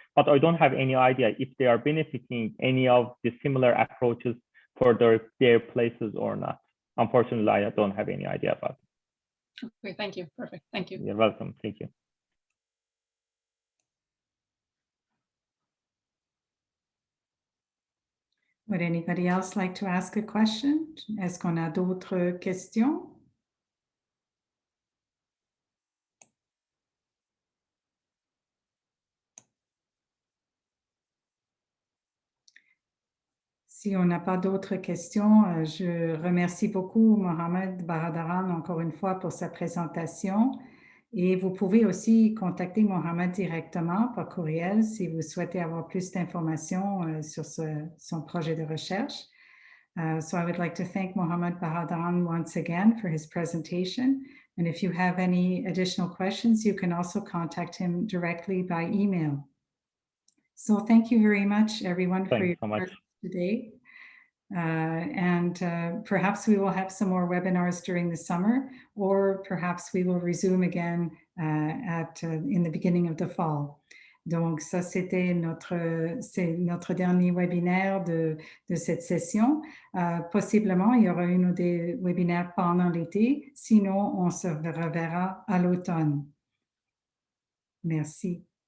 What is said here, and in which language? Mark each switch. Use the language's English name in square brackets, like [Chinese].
[English] But I don't have any idea if they are benefiting any of the similar approaches for their places or not. Unfortunately, I don't have any idea about it. Okay, thank you. Perfect. Thank you. You're welcome. Thank you. Would anybody else like to ask a question? [French] Est-ce qu'on a d'autres questions? Si on n'a pas d'autres questions, je remercie beaucoup Mohammad Baradaran encore une fois pour sa présentation. Et vous pouvez aussi contacter Mohammad directement par courriel si vous souhaitez avoir plus d'informations sur son projet de recherche. [English] So I would like to thank Mohammad Baradaran once again for his presentation. And if you have any additional questions, you can also contact him directly by email. So thank you very much, everyone, for your time today. And perhaps we will have some more webinars during the summer, or perhaps we will resume again in the beginning of the fall. [French] Donc, ça, c'était notre dernier webinaire de cette session. Possiblement, il y aura une ou des webinaires pendant l'été. Sinon, on se reverra à l'automne. Merci.